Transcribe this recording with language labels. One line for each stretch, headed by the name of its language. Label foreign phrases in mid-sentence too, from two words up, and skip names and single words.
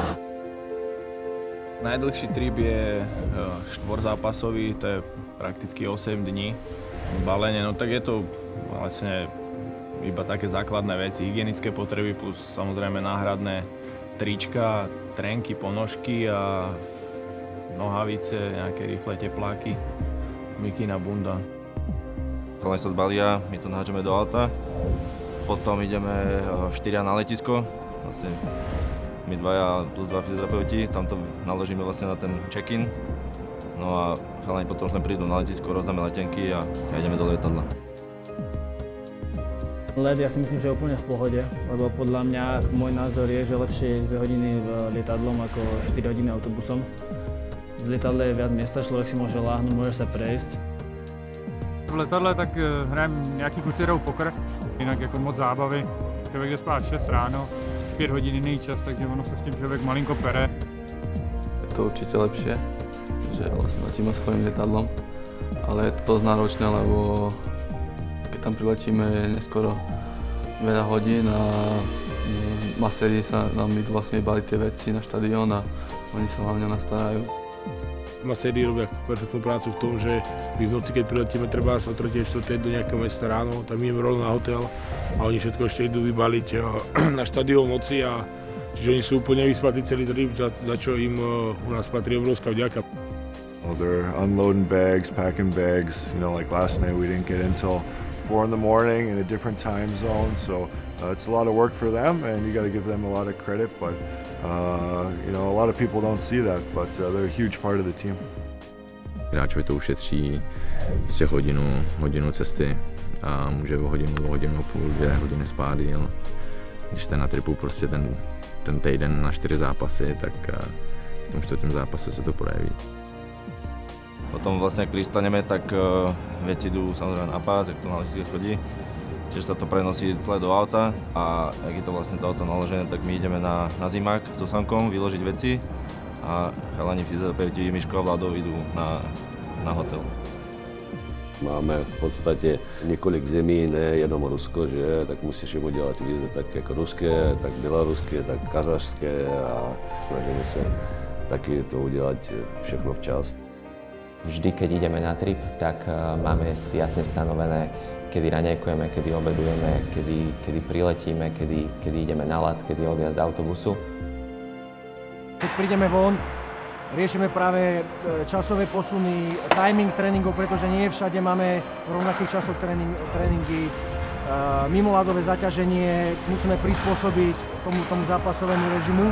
Slovak: Najdlhší trip je štvorzápasový, to je prakticky 8 dní. Balenie, no tak je to vlastne iba také základné veci, hygienické potreby plus samozrejme náhradné trička, trenky, ponožky a nohavice, nejaké rifle, tepláky. Mikina, bunda. Chalani sa zbalia, my to nahážeme do auta, potom ideme 4 na letisko, vlastne my dvaja plus 2 fyzioterapeuti, tam to naložíme vlastne na ten check-in, no a chalani potom už prídu na letisko, rozdáme letenky a ideme do lietadla. Let ja si myslím, že je úplne v pohode, lebo podľa mňa môj názor je, že lepšie je 2 hodiny lietadlom ako 4 hodiny autobusom. V lietadle je viac miesta, človek si môže láhnuť, môže sa prejsť.
Czech: V letadle tak hrajem nějaký kluci hrajou poker, jinak jako moc zábavy. Člověk jde spát 6 ráno, 5 hodin jiný čas, takže ono se s tím člověk malinko pere.
Slovak: Je to určite lepšie, že vlastne letíme svojím lietadlom, ale je to dosť náročné, lebo keď tam priletíme je neskoro veľa hodín a maséri sa nám idú vlastne baliť tie veci na štadión a oni sa hlavne nastarajú. Maséri robia perfektnú prácu v tom, že my v noci, keď priletíme treba o 3:00–4:00 do nejakého mesta ráno, tam ideme rovno na hotel a oni všetko ešte idú vybaliť na štadión v noci a čiže oni sú úplne vyspatí celý trip, za čo im u nás patrí obrovská vďaka.
English: Well, they're unloading bags, packing bags. You know, like last night we didn't get in till 4 in the morning in a different time zone, so it's a lot of work for them, and you got to give them a lot of credit. But you know, a lot of people don't see that, but they're a huge part of the team.
Czech: Hráčovi to ušetří prostě hodinu cesty a může o hodinu a půl, 2 hodiny spát jíl. Když jste na tripu prostě ten týden na 4 zápasy, tak v tom 4. zápase se to projeví.
Slovak: Potom vlastne, ak pristaneme, tak veci idú samozrejme na pás, jak to na letiske chodí. Čiže sa to prenosí celé do auta a ak je to vlastne to auto naložené, tak my ideme na zimák so Samkom vyložiť veci a chalani fyzioterapeuti Miško a Vladov idú na hotel.
Czech: Máme v podstatě několik zemí, nejenom Rusko, že? Tak musíš jim udělat víze tak jako ruské, tak běloruské, tak kazašské a snažíme se taky to udělat všechno včas.
Slovak: Vždy, keď ideme na trip, tak máme si jasne stanovené, kedy raňajkujeme, kedy obedujeme, kedy priletíme, kedy ideme na ľad, kedy je odjazd autobusu. Keď prídeme von, riešime práve časové posuny, timing tréningov, pretože nie všade máme v rovnakých časoch tréningy, mimoľadové zaťaženie, musíme prispôsobiť tomu zápasovému režimu.